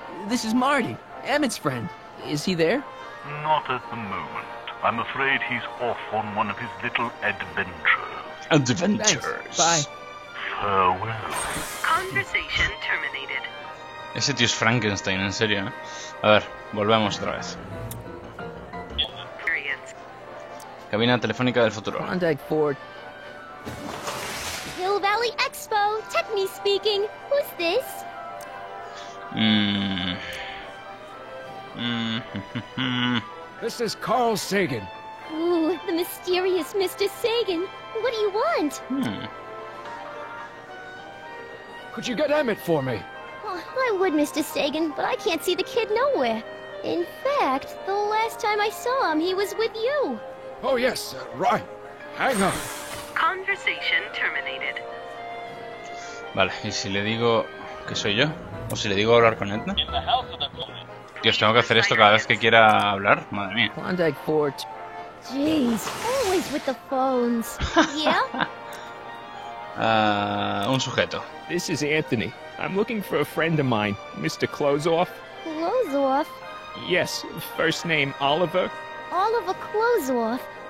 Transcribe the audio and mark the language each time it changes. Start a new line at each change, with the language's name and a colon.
English: This is Marty, Emmett's friend. Is he there? Not at the moment. I'm afraid he's off on one of his little adventures. Adventures. Thanks. Bye. Farewell. Conversation terminated.
Spanish: Ese tío es Frankenstein, en serio, ¿eh? A ver, volvemos otra vez. Cabina telefónica del futuro. Klondike 4...
English: Hill Valley Expo, Techni speaking. Who's this? This is Carl Sagan. Ooh, the mysterious Mr. Sagan. What do you want? Could you get Emmett for me? Oh, I would, Mr. Sagan, but I can't see the kid nowhere. In fact, the last time I saw him, he was with you. Oh, yes, right. Hang on. Conversation terminated.
Spanish: Vale, ¿y si le digo que soy yo? ¿O si le digo hablar con Edna? Dios, tengo que hacer esto cada vez que quiera hablar. Madre mía.
English: Klondike Fort. Jeez, always with the phones. Yeah?
Spanish: Un sujeto.
English: This is Anthony. I'm looking for a friend of mine, Mr. Closeoff. Clothes off? Yes, first name Oliver. Oliver Closeoff?